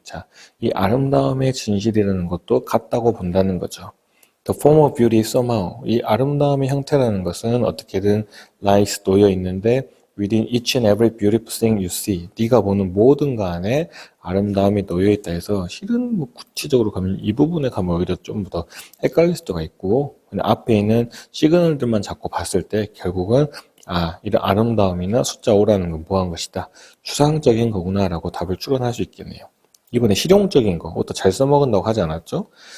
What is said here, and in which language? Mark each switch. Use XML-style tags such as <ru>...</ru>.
<ko>자, 이 아름다움의 진실이라는 것도 같다고 본다는 거죠.</ko> <en>The form of beauty somehow.</en> <ko>이 아름다움의 형태라는 것은 어떻게든</ko> <en>lies,</en> <ko>놓여 있는데</ko> <en>within each and every beautiful thing you see.</en> <ko>네가 보는 모든 것 안에 아름다움이 놓여 있다 해서 실은 뭐 구체적으로 가면 이 부분에 가면 오히려 좀 더 헷갈릴 수도 있고 앞에 있는 시그널들만 잡고 봤을 때 결국은 이런 아름다움이나 숫자 5라는 건 뭐한 것이다. 추상적인 거구나 라고 답을 추론할 수 있겠네요. 이번에 실용적인 거, 옷도 잘 써먹은다고 하지 않았죠?</ko>